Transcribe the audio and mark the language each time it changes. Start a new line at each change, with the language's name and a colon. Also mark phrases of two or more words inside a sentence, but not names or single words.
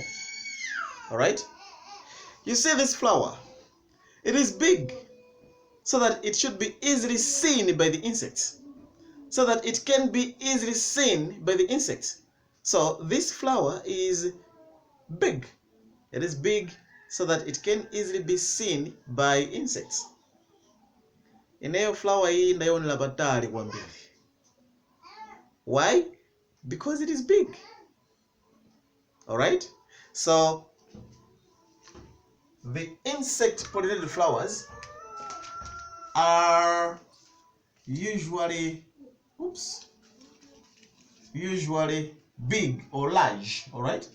English: All right, you see this flower, it is big so that it should be easily seen by the insects, so that it can be easily seen by the insects. So this flower is big. It is big so that it can easily be seen by insects.
Nyanja: Ineyo flower hii ndaiona patali kwambiri.
English: Why? Because it is big. All right? So the insect pollinated flowers are usually big or large, all right?